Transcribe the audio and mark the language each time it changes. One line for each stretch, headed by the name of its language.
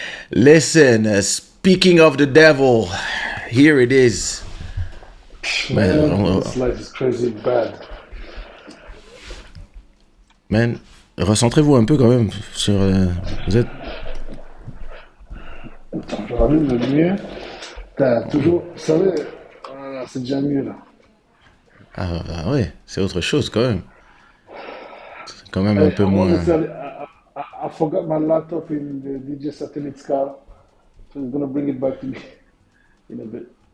English: Listen, speaking of the devil, here it is. Man, this life is crazy bad.
French: Man, recentrez-vous un peu quand même sur... vous êtes... Attends, je rallume le mieux. T'as toujours... Vous savez, voilà, c'est déjà mieux là. Ah ouais, c'est autre chose quand même. C'est quand même un peu moins...
English: I forgot my laptop in the DJ satellite's car. So he's gonna bring it back to me in a bit.